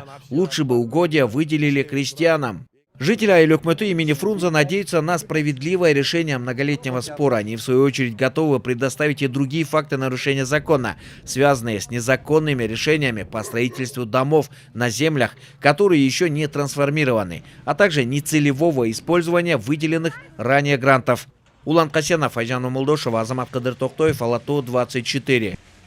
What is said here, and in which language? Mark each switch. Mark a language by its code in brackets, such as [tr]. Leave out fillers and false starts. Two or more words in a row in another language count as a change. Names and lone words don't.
[ru] Лучше бы угодья выделили крестьянам. Жители Айыл өкмөтү имени Фрунзе надеются на справедливое решение многолетнего спора. Они, в свою очередь, готовы предоставить и другие факты нарушения закона, связанные с незаконными решениями по строительству домов на землях, которые еще не трансформированы, а также нецелевого использования выделенных ранее грантов. Улан Касенов, Айжан Умулдошева, Азамат Кадыр Токтоев, Ала-Тоо 24.